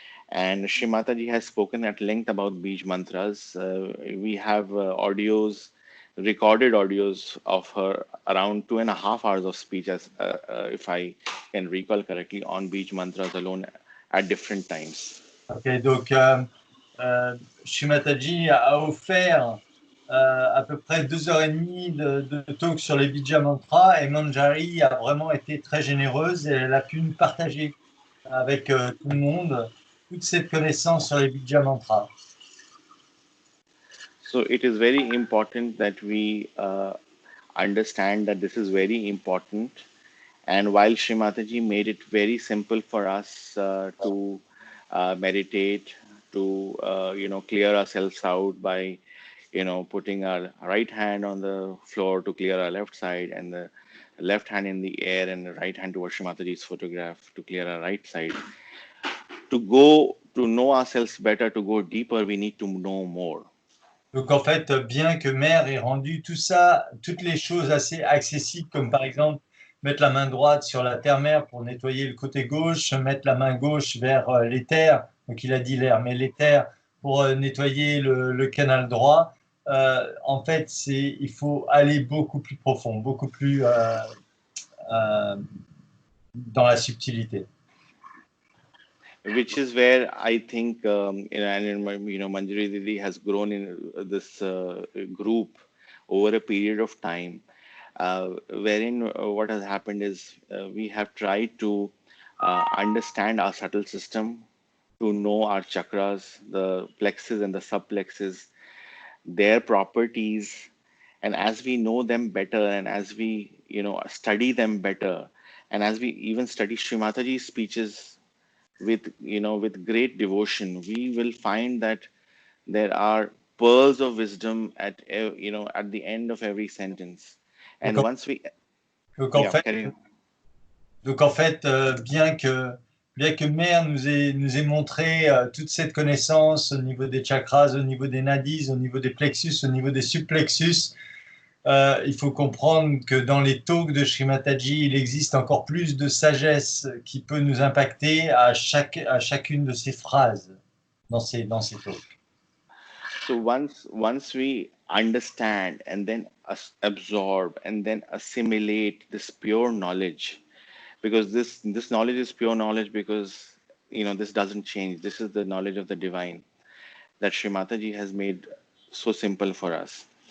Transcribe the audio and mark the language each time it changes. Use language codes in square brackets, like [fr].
[en] And Srimataji has spoken at length about Beej mantras. We have recorded audios of her around 2.5 hours of speech, as if I can recall correctly, on Beej mantras alone at different times. [fr] Ok, donc Shrimataji a offert à peu près 2 heures et demie de talk sur les Bija Mantras et Manjari a vraiment été très généreuse et elle a pu nous partager avec tout le monde toute cette connaissance sur les Bija Mantras. [en] So it is very important that we understand that this is very important. And while Srimataji made it very simple for us to meditate, to clear ourselves out by putting our right hand on the floor to clear our left side, and the left hand in the air, and the right hand towards Srimataji's photograph to clear our right side. To go to know ourselves better, to go deeper, we need to know more. [fr] Donc en fait, bien que Mère ait rendu tout ça, toutes les choses assez accessibles, comme par exemple mettre la main droite sur la terre-mère pour nettoyer le côté gauche, mettre la main gauche vers l'éther, donc il a dit l'air, mais l'éther pour nettoyer le canal droit, en fait, il faut aller beaucoup plus profond, beaucoup plus euh, dans la subtilité. [en] Which is where I think, Manjari Didi has grown in this group over a period of time, wherein what has happened is we have tried to understand our subtle system, to know our chakras, the plexus and the subplexus, their properties, and as we know them better, and as we study them better, and as we even study Srimataji's speeches with great devotion, we will find that there are pearls of wisdom at the end of every sentence. [fr] Donc, [en] And once we [fr] donc en [en] yeah, [fr] fait, [en] carry on. [fr] Donc en fait, bien que Mère nous ait montré toute cette connaissance au niveau des chakras, au niveau des nadis, au niveau des plexus, au niveau des subplexus, il faut comprendre que dans les talks de Srimataji, il existe encore plus de sagesse qui peut nous impacter à chacune de ces phrases dans ces talks. [en] So once we understand and then absorb and then assimilate this pure knowledge, because this knowledge is pure knowledge, because this doesn't change. This is the knowledge of the divine that Srimataji has made so simple for us.